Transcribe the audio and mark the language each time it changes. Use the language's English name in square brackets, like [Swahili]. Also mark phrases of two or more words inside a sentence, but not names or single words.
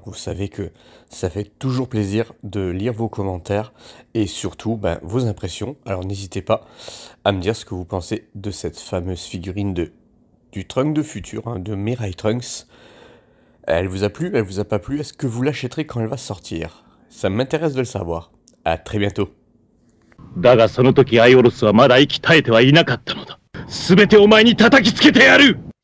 [French] Vous savez que ça fait toujours plaisir de lire vos commentaires et surtout vos impressions. Alors n'hésitez pas à me dire ce que vous pensez de cette fameuse figurine du Trunks de futur, hein, de Mirai Trunks. Elle vous a plu? Elle vous a pas plu? Est-ce que vous l'achèterez quand elle va sortir? Ça m'intéresse de le savoir. À très bientôt. [Japanese] だがその時アイオロスはまだ息絶えてはいなかったのだ。全てお前に叩きつけてやる。